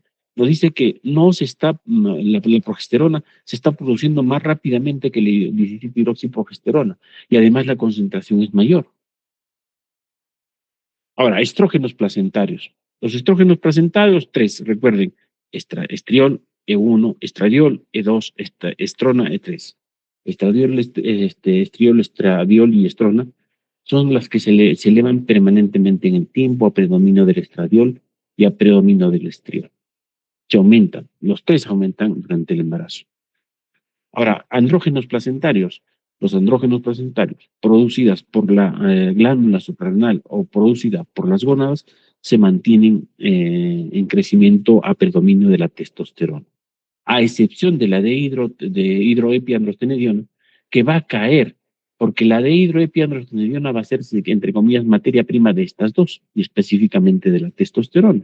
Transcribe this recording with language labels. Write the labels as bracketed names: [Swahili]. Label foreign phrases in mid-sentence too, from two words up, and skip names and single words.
[Spanish] Nos dice que no se está, la progesterona se está produciendo más rápidamente que la 17-hidroxiprogesterona, y además la concentración es mayor. Ahora, estrógenos placentarios. Los estrógenos placentarios, tres, recuerden, estriol, E1, estradiol, E2, estrona, E3. Estradiol, estriol, estradiol y estrona son las que se elevan permanentemente en el tiempo a predominio del estradiol y a predominio del estriol. Se aumentan, los tres aumentan durante el embarazo. Ahora, andrógenos placentarios. Los andrógenos placentarios, producidas por la glándula suprarrenal o producidas por las gónadas, se mantienen en crecimiento a predominio de la testosterona, a excepción de la de hidroepiandrostenediona, que va a caer, porque la de hidroepiandrostenediona va a ser, entre comillas, materia prima de estas dos, y específicamente de la testosterona.